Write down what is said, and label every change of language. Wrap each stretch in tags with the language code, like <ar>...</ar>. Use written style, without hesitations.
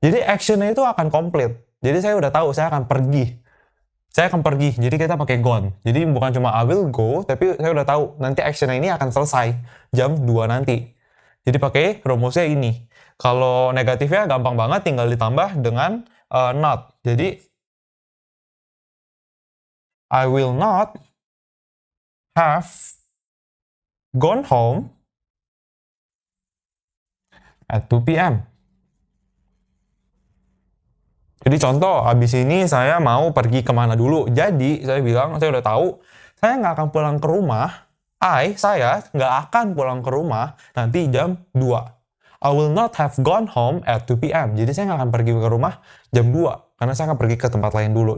<id>Jadi action-nya itu akan komplit. Jadi saya udah tahu, saya akan pergi. Jadi kita pakai gone. Jadi bukan cuma</id> <en>I will go,</en> <id>tapi saya udah tahu, nanti action-nya ini akan selesai jam 2 nanti. Jadi pakai rumusnya ini. Kalau negatifnya gampang banget, tinggal ditambah dengan not. Jadi,</id> <en>I will not have gone home at 2 p.m.</en> <id>Jadi contoh, habis ini saya mau pergi kemana dulu. Jadi, saya bilang, saya udah tahu, saya nggak akan pulang ke rumah. Saya nggak akan pulang ke rumah nanti jam 2.</id> <en>I will not have gone home at 2 p.m.</en> <id>Jadi saya nggak akan pergi ke rumah jam 2. Karena saya akan pergi ke tempat lain dulu.</id>